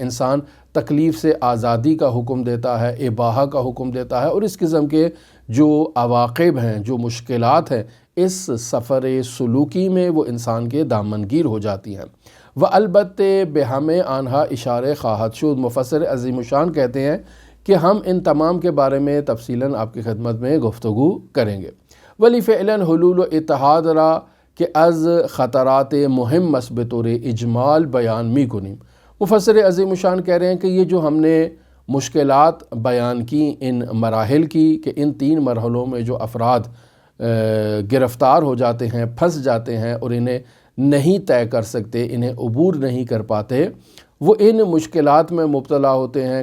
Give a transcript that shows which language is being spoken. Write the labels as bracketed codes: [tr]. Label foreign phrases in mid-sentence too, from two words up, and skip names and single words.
[ur] انسان تکلیف سے آزادی کا حکم دیتا ہے، اباحہ کا حکم دیتا ہے، اور اس قسم کے جو عواقب ہیں، جو مشکلات ہیں اس سفر سلوکی میں وہ انسان کے دامنگیر ہو جاتی ہیں. [fa] و البتہ بہمیں آنہا اشارے خواہد شد، [ur] مفسر عظیم الشان کہتے ہیں کہ ہم ان تمام کے بارے میں تفصیلاً آپ کی خدمت میں گفتگو کریں گے. [fa] ولی فعلاً حلول و اتحاد را کہ از خطرات مہم بطور اجمال بیان می کنیم. [ur] مفسر عظیم الشان کہہ رہے ہیں کہ یہ جو ہم نے مشکلات بیان کی ان مراحل کی، کہ ان 3 مرحلوں میں جو افراد گرفتار ہو جاتے ہیں، پھنس جاتے ہیں اور انہیں نہیں طے کر سکتے، انہیں عبور نہیں کر پاتے، وہ ان مشکلات میں مبتلا ہوتے ہیں.